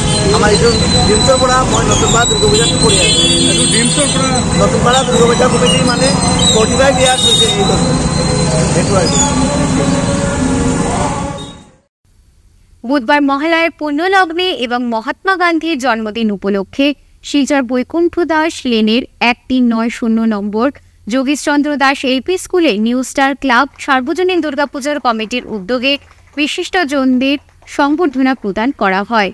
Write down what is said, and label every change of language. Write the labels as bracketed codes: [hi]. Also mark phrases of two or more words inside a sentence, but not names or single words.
[as] আমাৰ এইটো ডিমছৰ পৰা মই নতুনপাৰা দুৰ্গা পূজাটো কৰি আছোঁ। নতুনপাৰা দুৰ্গা পূজা কমিটি মানে 45 ইয়াৰ্ছ হৈছে এই বছৰ, সেইটো আৰু। [bn] বুধবার মহালয়ার পুণ্যলগ্নে এবং মহাত্মা গান্ধীর জন্মদিন উপলক্ষে শিলচর বৈকুণ্ঠ দাস লেনের 1390 নম্বর যোগীশচন্দ্র দাস এলপি স্কুলে নিউ স্টার ক্লাব সার্বজনীন দুর্গাপূজার কমিটির উদ্যোগে বিশিষ্টজনদের সংবর্ধনা প্রদান করা হয়।